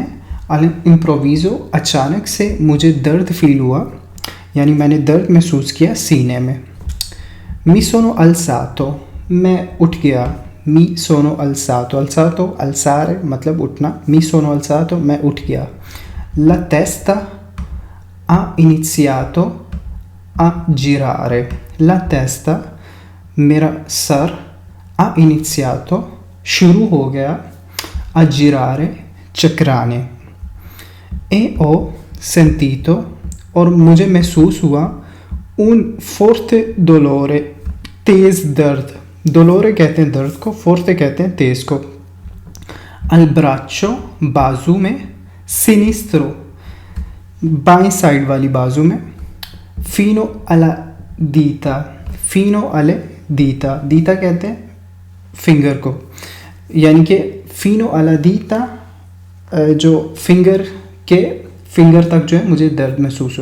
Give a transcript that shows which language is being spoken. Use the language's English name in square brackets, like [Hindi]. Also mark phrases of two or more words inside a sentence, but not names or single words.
[Italian] all'improvviso, [Hindi] अचानक से मुझे दर्द फील हुआ, यानी मैंने दर्द महसूस किया सीने में। [Italian] mi sono alzato, [Hindi] मैं उठ गया। [Italian] mi sono alzato, alzato alzare मतलब उठना। mi sono alzato, [Hindi] मैं उठ गया। [Italian] la testa ha iniziato a girare. La testa, [Hindi] मेरा सर। [Italian] ha iniziato, [Hindi] शुरू हो गया। [Italian] a girare, चकराने। e ho sentito, [Hindi] और मुझे महसूस हुआ। [Italian] un forte dolore, [Hindi] तेज़ दर्द। dolore कहते हैं दर्द को, forte कहते हैं तेज़ को। [Italian] al braccio, [Hindi] बाजू में। sinistro, बाएं साइड वाली बाजू में। [Italian] fino alle dita, fino alle dita, dita [Hindi] कहते हैं फिंगर को, यानी कि [Italian] fino alle dita [Hindi] जो फिंगर के फिंगर तक जो है मुझे दर्द महसूस हुआ।